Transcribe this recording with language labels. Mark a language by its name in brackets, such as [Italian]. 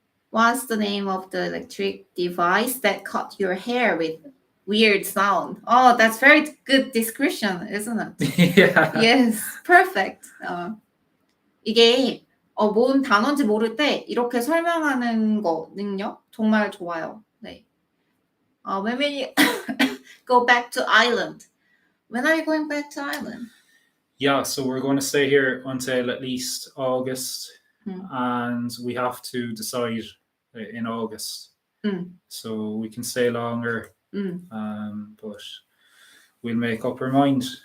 [English] What's the name of the electric device that cut your hair with weird sound? Oh, that's very good description, isn't it? Yeah. Yes, perfect. [Korean] 이게 뭔 단어인지 모를 때 이렇게 설명하는 거는요 정말 좋아요. 네. [English] When we go back to Ireland. When are you going back to Ireland? Yeah, so we're going to stay here until at least August, and we have to decide in August. So we can stay longer, but we'll make up our mind.